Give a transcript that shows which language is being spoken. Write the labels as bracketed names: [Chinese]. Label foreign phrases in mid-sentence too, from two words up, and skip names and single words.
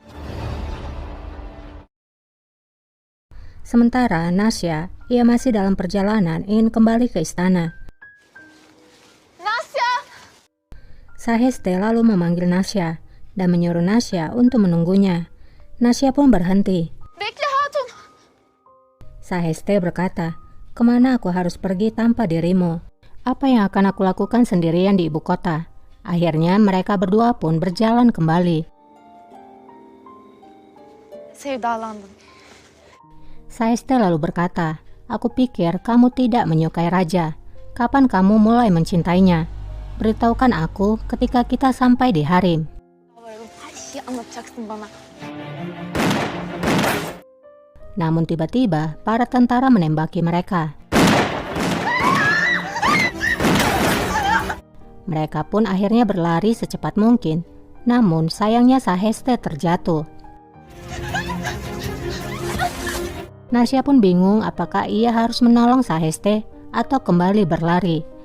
[Indonesian] Sementara Nasya, ia masih dalam perjalanan ingin kembali ke istana. Nasya! Saheste lalu memanggil Nasya dan menyuruh Nasya untuk menunggunya. Nasya pun berhenti. [Turkish] Bekle hatun! [Indonesian] Saheste berkata, "Kemana aku harus pergi tanpa dirimu? Apa yang akan aku lakukan sendirian di ibu kota?" Akhirnya mereka berdua pun berjalan kembali. [Turkish] Sevdalandım. [Indonesian] Saheste lalu berkata, "Aku pikir kamu tidak menyukai raja. Kapan kamu mulai mencintainya? Beritahukan aku ketika kita sampai di harem." [Turkish] Her şeyi anlatacaksın bana. [Indonesian] Namun tiba-tiba para tentara menembaki mereka. Mereka pun akhirnya berlari secepat mungkin. Namun sayangnya Saheste terjatuh. Nasya pun bingung apakah ia harus menolong Saheste atau kembali berlari.